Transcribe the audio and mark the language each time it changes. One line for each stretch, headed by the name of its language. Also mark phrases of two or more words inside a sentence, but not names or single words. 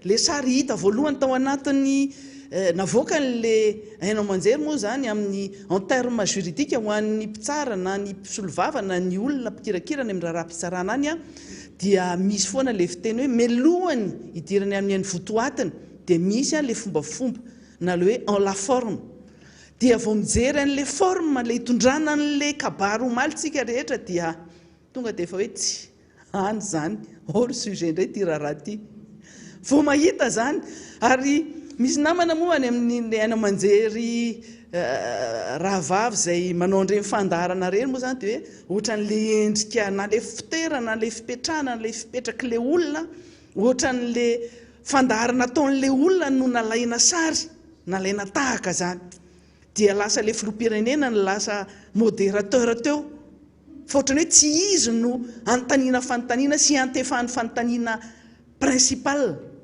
Malagasy: Le sary hita voalohany tao anatin'ny navoaka n'le hainao manjery moa izany amin'ny
French: en terme juridique
Malagasy: ho an'ny mpitsara na ny mpisolovava na ny olona mpikirakira ny amin'ny raharaham-pitsarana any dia misy foana le fiteny hoe melohany hidirany amin'ny votoatiny dia misy le fombafomba na le hoe
French: en la forme,
Malagasy: dia vao mijery an'le forme le hitondrana an'le kabary omalitsika rehetra dia tonga dia efa hoe tsy any zany
French: hors sujet
Malagasy: indray ty raharaha ty vao mahita zany. Ary misy namana moa any amin'ny haina manjery rahavavy izay manao an'ireny fandarana reny moa zany dia hoe ohatran'le endrika na le fitoerana, le fipetrahana, le fipetraky le olona, ohatran'le fandarana ataon'le olona no nalaina sary, nalaina tahaka zany, dia lasa le filoham-pirenena ny lasa modérateur teo, fa ohatrany hoe tsy izy no anotaniana fanontaniana sy antefahan'ny fanontaniana principal.